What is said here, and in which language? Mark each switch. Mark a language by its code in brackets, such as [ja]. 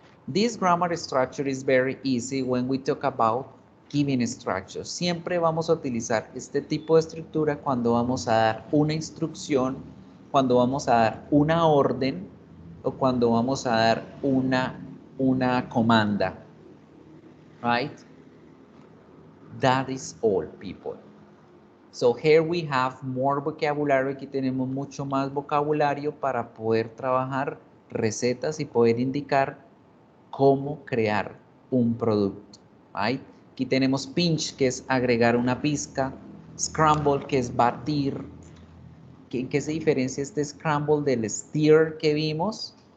[en] This grammar structure is very easy when we talk about giving structures. [es] Siempre vamos a utilizar este tipo de estructura cuando vamos a dar una instrucción, cuando vamos a dar una orden o cuando vamos a dar una comanda. [en] Right? That is all, people. So here we have more vocabulary. [es] Aquí tenemos mucho más vocabulario para poder trabajar recetas y poder indicar cómo crear un producto. [en] Right? [es] Aquí tenemos pinch, que es agregar una pizca. Scramble, que es batir. ¿En qué se diferencia este scramble del stir que vimos?